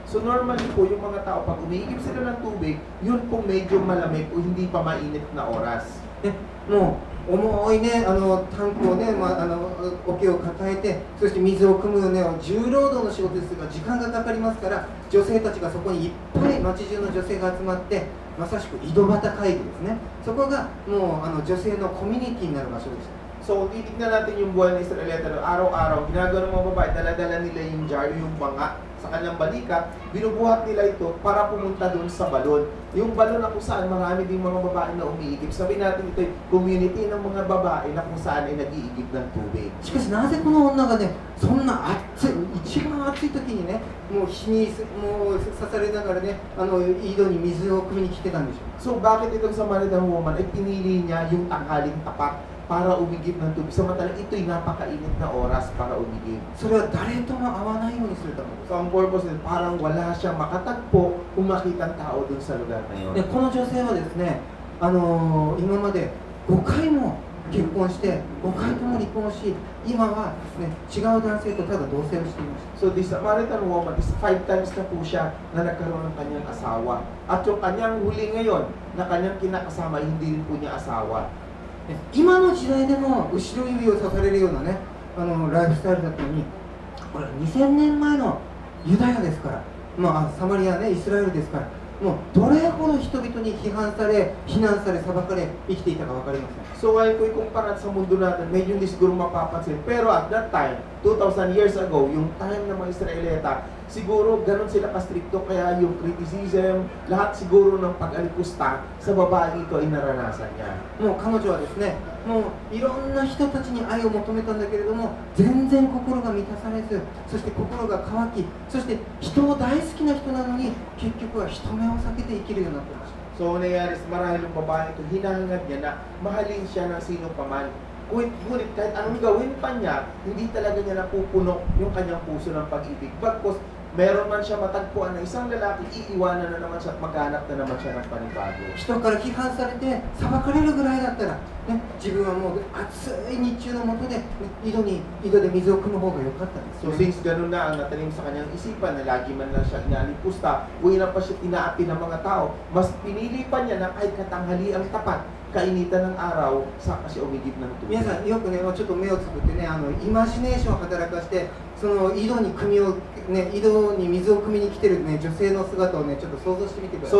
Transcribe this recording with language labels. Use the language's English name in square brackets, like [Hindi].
[Filipino] So, normally po yung mga tao, pag umiigib sila ng tubig, yun po medyo malamig o hindi pa mainit na oras. [Japanese] ね、もう重いね、タンクをね、桶を抱えて、そして水を汲むね、重労働の仕事ですが、時間がかかりますから、女性たちがそこにいっぱい町中の女性が集まって、まさしく井戸端会議ですね。そこがもう女性のコミュニティになる場所でした。 So [Filipino] So, kung titignan natin yung buhay ng Israelita, araw-araw, ginagawa ng mga babae, dala-dala nila yung jar, yung manga sa kanyang balikat, binubuhat nila ito para pumunta doon sa balon. Yung balon na kung saan marami ding mga babae na umiigib. Sabi natin ito yung community ng mga babae na kung saan ay nag-iigib ng tubig. [Japanese] しかしなぜこの女がね、そんな暑い、一番暑い時にね、もう火にもう刺されながらね、井戸に水を汲みに来てたんでしょう。 [Filipino] So, bakit itong Samaritan woman ay pinili niya yung tanghaling tapat para umigib ng tubig? Samantalang ito'y napakainit na oras para umigib. [Japanese] それは誰とも会わないようにするためです。 [Filipino] So, ang purpose nito, parang wala siyang makatagpo kung makita ang tao dun sa lugar na yun. [Japanese] でこの女性はですね、今まで5回も結婚して5回とも離婚し、今は、ね、違う男性とただ同棲をしていました。 [Filipino] So, [English] the Samaritan woman is 5 times [Filipino] na po siya na nagkaroon ng kanyang asawa. At yung kanyang huli ngayon na kanyang kinakasama, hindi rin po niya asawa. [Japanese] 今の時代でも後ろ指を刺されるようなね、ライフスタイルだったのに、これ2000年前のユダヤですから、まあ、サマリアね、イスラエルですから、もうどれほど人々に批判され、非難され、裁かれ、生きていたか分かりません。 [Filipino] So, ngayon ko ikumpara sa mundo natin, medyo hindi siguro mapapansin. Pero [English] at that time, 2,000 years ago, [Filipino] yung time ng mga Israelita, siguro ganun sila ka-stricto, kaya yung criticism, lahat siguro ng pag-alipusta sa babae ito ay naranasan niya. [Japanese] もう彼女はですね、もういろんな人たちに愛を求めたんだけれども、全然心が満たされず、そして心が乾き、そして人を大好きな人なのに、結局は人目を避けて生きるようになっていました。 [Filipino] So, nangyari marahil yung babae ito, hinahangad niya na mahalin siya ng sino pa man. Ngunit kahit anong gawin pa niya, hindi talaga niya napupuno yung kanyang puso ng pag-ibig. Bagkus, meron man siya matagpuan na isang lalaki, iiwanan na naman siya at maghanap na naman siya ng panibago. [Japanese] 人から批判されて裁かれるぐらいだったら、ね、自分はもう暑い日中の下で、ね、井戸で水を汲む方が良かったんですよ [Filipino] So, since ganun na ang natanim sa kanyang isipan na lagi man lang siya inalipusta, uwi na pa siya tinaapi ng mga tao, mas pinili pa niya na kahit katanghali ang tapat, kainitan ng araw, saka siya umigib ng tubig. [Japanese] 皆さんよくね、ちょっと目をつぶってね、イマジネーションを働かして、その井戸に水を汲みに来てる、ね、女性の姿をね、ちょっと想像してみてください。